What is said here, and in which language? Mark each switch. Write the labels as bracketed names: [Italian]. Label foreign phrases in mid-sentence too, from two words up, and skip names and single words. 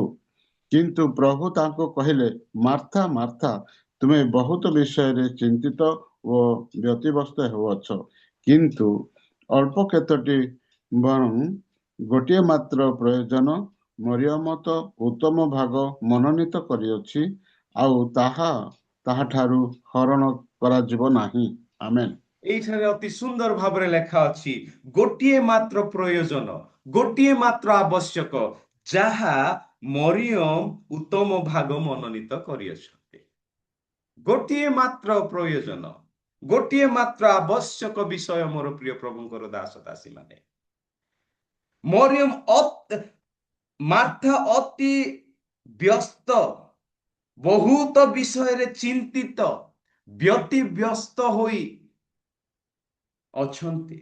[Odia] କିନ୍ତୁ ପ୍ରଭୁ ତାଙ୍କୁ କହିଲେ, ମାର୍ଥା ମାର୍ଥା, ତୁମେ ବହୁତ ବିଷୟରେ ଚିନ୍ତିତ ଓ ବ୍ୟତିବ୍ୟସ୍ତ ହେଉଅଛ, କିନ୍ତୁ ଅଳ୍ପ କେତୋଟି ବରଂ ଗୋଟିଏ ମାତ୍ର ପ୍ରୟୋଜନ। ମରିୟମ ତ ଉତ୍ତମ ଭାଗ ମନୋନୀତ କରିଅଛି, ଆଉ ତାହାଠାରୁ ହରଣ କରାଯିବ ନାହିଁ। ଆମେନ୍। ଏଇଠାରେ ଅତି ସୁନ୍ଦର ଭାବେ ଲେଖା ଅଛି ଗୋଟିଏ ମାତ୍ର ପ୍ରୟୋଜନ, ଗୋଟିଏ ମାତ୍ର ଆବଶ୍ୟକ, ଯାହା ମରିୟମ ଉତ୍ତମ ଭାଗ ମନୋନୀତ କରିଅଛନ୍ତି। ଗୋଟିଏ ମାତ୍ର ପ୍ରୟୋଜନ, ଗୋଟିଏ ମାତ୍ର ଆବଶ୍ୟକ ବିଷୟ। ମୋର ପ୍ରିୟ ପ୍ରଭୁଙ୍କର ଦାସ ଦାସୀ ମାନେ, ମାର୍ଥା ଅତି ବ୍ୟସ୍ତ, ବହୁତ ବିଷୟରେ ଚିନ୍ତିତ, ବ୍ୟତିବ୍ୟସ୍ତ ହୋଇ ଅଛନ୍ତି।